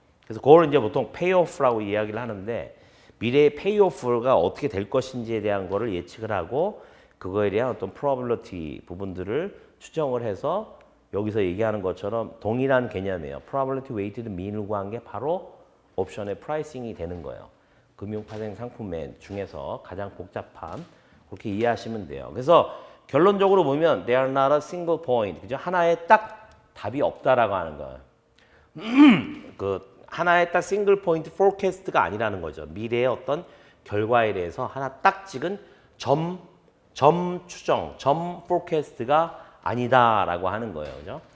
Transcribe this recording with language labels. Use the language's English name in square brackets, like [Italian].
[Korean] 그래서 그걸 이제 보통 payoff라고 이야기를 하는데 미래의 payoff가 어떻게 될 것인지에 대한 거를 예측을 하고 그거에 대한 어떤 probability 부분들을 추정을 해서 여기서 얘기하는 것처럼 동일한 개념이에요. probability weighted mean을 구한 게 바로 옵션의 프라이싱이 되는 거예요. 금융파생 상품 중에서 가장 복잡한 그렇게 이해하시면 돼요. 그래서 결론적으로 보면 [English] they are not a single point. [Korean] 그죠? 하나의 딱 답이 없다라고 하는 거예요. 그 하나의 딱 싱글 포인트 포캐스트가 아니라는 거죠. 미래의 어떤 결과에 대해서 하나 딱 찍은 점 추정, 점 포캐스트가 아니다라고 하는 거예요. 그죠?